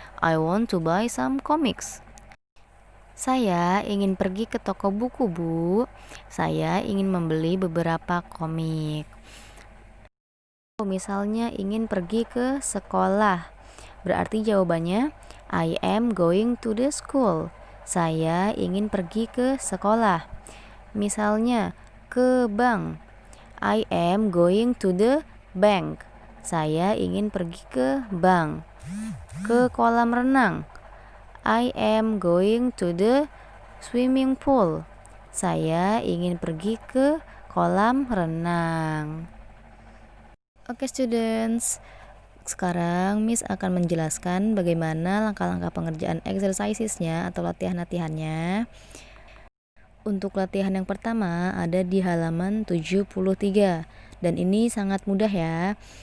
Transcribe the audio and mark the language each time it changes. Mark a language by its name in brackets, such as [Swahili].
[English] I want to buy some comics. [Indonesian] Saya ingin pergi ke toko buku, Bu. Saya ingin membeli beberapa komik. Misalnya ingin pergi ke sekolah. Berarti jawabannya [English] I am going to the school. [Indonesian] Saya ingin pergi ke sekolah. Misalnya ke bank. [English] I am going to the bank. [Indonesian] Saya ingin pergi ke bank. Ke kolam renang. [English] I am going to the swimming pool. [Indonesian] Saya ingin pergi ke kolam renang. Oke students, sekarang Miss akan menjelaskan bagaimana langkah-langkah pengerjaan exercisesnya atau latihan-latihannya. Untuk latihan yang pertama ada di halaman 73 dan ini sangat mudah ya.